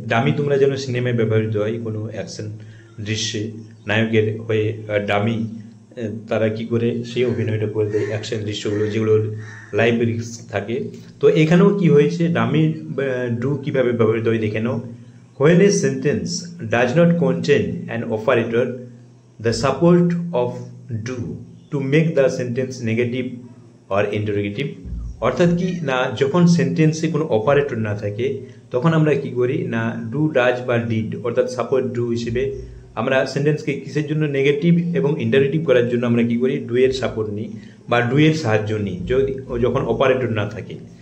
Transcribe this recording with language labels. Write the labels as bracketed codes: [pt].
[bn] Dummy তোমরা জানো সিনেমায় ব্যবহৃত হয়, কোনো অ্যাকশন দৃশ্যে নায়কের হয়ে ডামি তারা কি করে সেই অভিনয়টা করে দেয়, অ্যাকশন দৃশ্যগুলো যেগুলো লাইভ রিস্ক থাকে। তো এখানেও কি হয়েছে, ডামি ডু কিভাবে ব্যবহৃত হয় দেখে নাও। [en] When a sentence does not contain an operator, the support of do to make the sentence negative or interrogative [bn] অর্থাৎ কি না, যখন সেন্টেন্সে কোনো অপারেটর না থাকে তখন আমরা কি করি না, ডু, ডাজ বা ডিড অর্থাৎ সাপোর্ট ডু হিসেবে আমরা সেন্টেন্সকে কিসের জন্য, নেগেটিভ এবং ইন্টারেটিভ করার জন্য আমরা কি করি, ডু এর সাপোর্ট নিই বা ডু এর সাহায্য নিই যখন অপারেটর না থাকে।